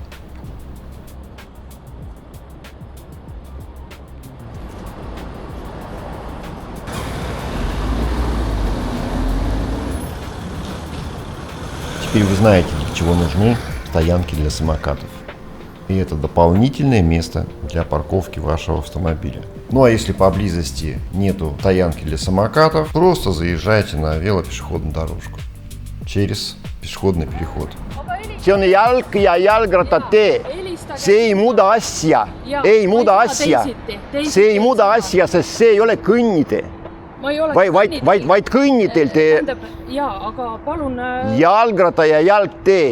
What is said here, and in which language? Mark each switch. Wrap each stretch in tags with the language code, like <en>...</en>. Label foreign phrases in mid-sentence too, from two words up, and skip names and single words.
<ru>Теперь вы знаете, для чего нужны стоянки для самокатов. И это дополнительное место для парковки вашего автомобиля. Ну а если поблизости нету стоянки для самокатов, просто заезжайте на велопешеходную дорожку через пешеходный переход.</ru> <et>See on jalg- ja jalgrattatee. See ei muuda asja. Ei muuda asja. See ei muuda asja, sest see ei ole kõnnitee. Vaid kõnniteel tee. Jaa, aga palun... Jalgratta ja jalgteel.</et>